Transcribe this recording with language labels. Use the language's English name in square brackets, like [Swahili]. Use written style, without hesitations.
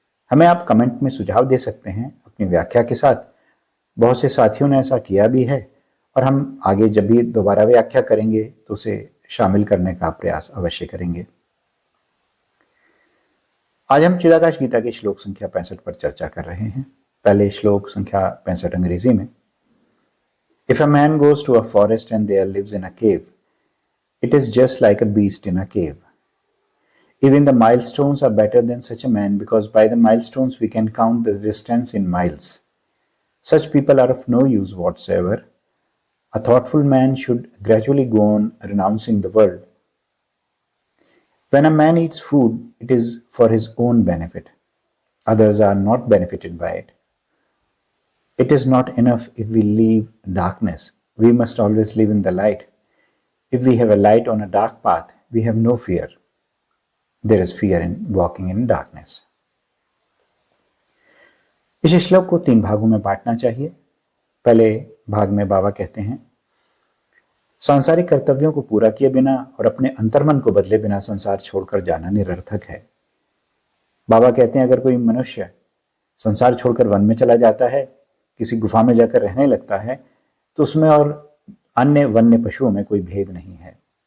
[Hindi] हमें आप कमेंट में सुझाव दे सकते हैं अपनी व्याख्या के साथ। बहुत से साथियों ने ऐसा किया भी है और हम आगे जब भी दोबारा व्याख्या करेंगे तो उसे शामिल करने का प्रयास अवश्य करेंगे। आज हम चिदाकाश गीता के श्लोक संख्या 65 पर चर्चा कर रहे हैं। पहले श्लोक संख्या 65 अंग्रेजी में। [English] If a man goes to a forest and there lives in a cave, it is just like a beast in a cave. Even the milestones are better than such a man, because by the milestones we can count the distance in miles. Such people are of no use whatsoever. A thoughtful man should gradually go on renouncing the world. When a man eats food, it is for his own benefit. Others are not benefited by it. It is not enough if we leave darkness. We must always live in the light. If we have a light on a dark path, we have no fear. There is fear in walking in darkness. [Hindi] इस श्लोक को 3 भागों में बांटना चाहिए। पहले भाग में बाबा कहते हैं, सांसारिक कर्तव्यों को पूरा किए बिना और अपने अंतर्मन को बदले बिना संसार छोड़कर जाना निरर्थक है। बाबा कहते हैं, अगर कोई मनुष्य संसार छोड़कर वन में चला जाता है, किसी गुफा में जाकर रहने लगता है, तो उसमें और अन्य वन्य पशुओं में कोई भेद नहीं है।